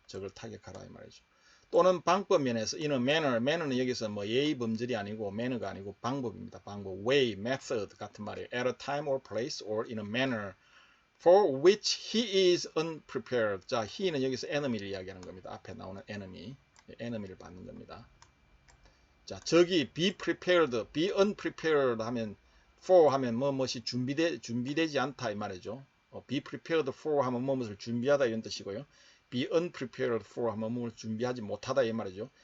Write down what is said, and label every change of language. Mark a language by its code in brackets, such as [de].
[ko] 적을 타격하라 이 말이죠. 또는 방법 면에서 in a manner는 여기서 뭐 예의 범절이 아니고 manner가 아니고 방법입니다. 방법, way, method 같은 말이에요. [en] at a time or place or in a manner for which he is unprepared. [ko] 자, he는 여기서 enemy를 이야기하는 겁니다. 앞에 나오는 enemy, enemy를 받는 겁니다. 자, 저기 [en] be prepared, be unprepared [ko] 하면 for 하면 무엇이 준비되지 않다 이 말이죠. [en] be prepared for [ko] 하면 무엇을 준비하다 이런 뜻이고요. [en] be unprepared for [ko] 하면 무엇을 준비하지 못하다 이 말이죠.